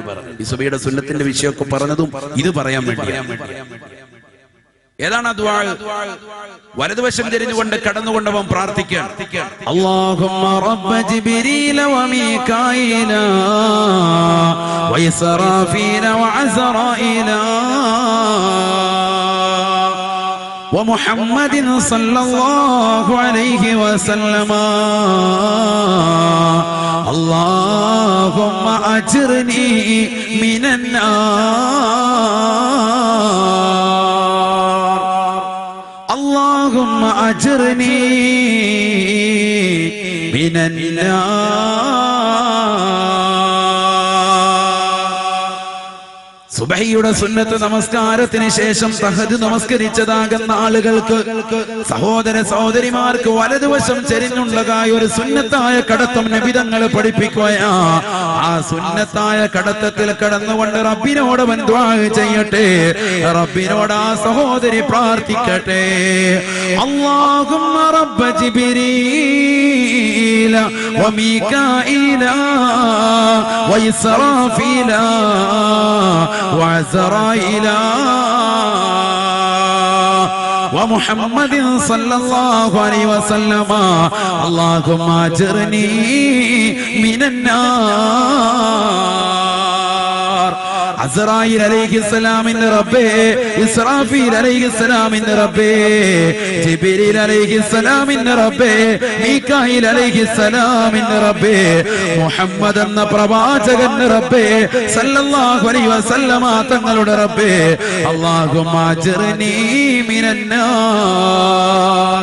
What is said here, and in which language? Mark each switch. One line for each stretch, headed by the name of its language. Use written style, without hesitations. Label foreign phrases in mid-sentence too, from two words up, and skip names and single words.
Malayalam: ഈ സുബഹിയുടെ സുന്നത്തിന്റെ വിഷയമൊക്കെ പറഞ്ഞതും ഇത് പറയാൻ വേണ്ടിയാണ്. ഏതാണ് ദുആ? വലതുവശം തിരിഞ്ഞുകൊണ്ട് കടന്നുകൊണ്ടവൻ പ്രാർത്ഥിക്കുകയാണ്.
Arabic: اللهم رب جبريل وميكائيل وإسرافيل وعزرائيل ومحمد صلى الله عليه وسلم اللهم أجرني من النار اللهم أجرني من النار.
Malayalam: സുബഹിയുടെ സുന്നത്ത് നമസ്കാരത്തിന് ശേഷം തഹജ്ജുദ് നമസ്കരിച്ചതാകുന്ന ആളുകൾക്ക്, സഹോദര സഹോദരിമാർക്ക് വലതുവശം ചെരിഞ്ഞുള്ളതായ ഒരു സുന്നത്തായ കടത്തം നബി തങ്ങൾ പഠിപ്പിക്കുകയാ. ആ സുന്നത്തായ കടത്തത്തിൽ കടന്നുകൊണ്ട് റബ്ബിനോട് അവൻ ദുആ ചെയ്യട്ടെ. റബ്ബിനോട് ആ സഹോദരി പ്രാർത്ഥിക്കട്ടെ.
Arabic: اللهم رب جبريل وميكائيل وإسرافيل وعزرائيل ومحمد صلى الله عليه وسلم اللهم اجرني من النار.
Malayalam: അസ്റായീൽ അലൈഹിസ്സലാമിന്റെ റബ്ബേ, ഇസ്രാഫീൽ അലൈഹിസ്സലാമിന്റെ റബ്ബേ, ജിബ്രീൽ അലൈഹിസ്സലാമിന്റെ റബ്ബേ, മീകായിൽ അലൈഹിസ്സലാമിന്റെ റബ്ബേ, മുഹമ്മദ് എന്ന പ്രവാചകന്റെ റബ്ബേ
Arabic: صلى الله عليه وسلم
Malayalam: തങ്ങളുടെ റബ്ബേ,
Arabic: اللهم أجرني من النار.